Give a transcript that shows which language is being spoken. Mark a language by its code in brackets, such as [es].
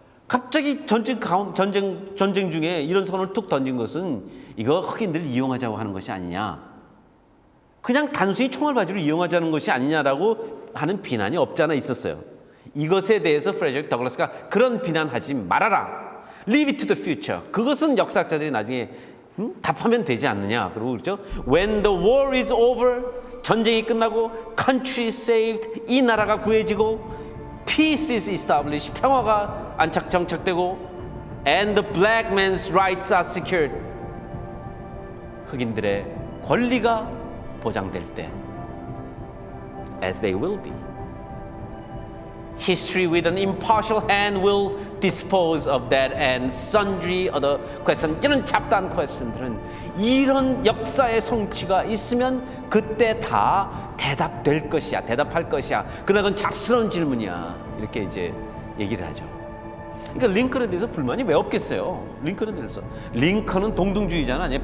[ko] 갑자기 전쟁 중에 이런 선언을 툭 던진 것은 이거 흑인들 이용하자고 하는 것이 아니냐. 그냥 단순히 총알바지로 이용하자는 것이 아니냐라고 하는 비난이 없지 않아 있었어요. 이것에 대해서 프레데릭 더글라스가 그런 비난하지 말아라. [en] Leave it to the future. [ko] 그것은 역사학자들이 나중에 답하면 되지 않느냐. 그리고 그렇죠. [en] When the war is over, [ko] 전쟁이 끝나고 [en] country is saved, [ko] 이 나라가 구해지고 [en] peace is established, [ko] 평화가 정착되고 [en] and the black man's rights are secured. [ko] 흑인들의 권리가 보장될 때 [en] as they will be. History with an impartial hand will dispose of that and sundry other questions. [ko] 이런 잡다한 question들은 이런 역사의 성취가 있으면 그때 다 대답될 것이야. 대답할 것이야. 그러나 그건 잡스러운 질문이야. 이렇게 이제 얘기를 하죠. 그러니까 링컨에 대해서 불만이 왜 없겠어요. 링컨에 대해서. 링컨은 동등주의자는 아니에요.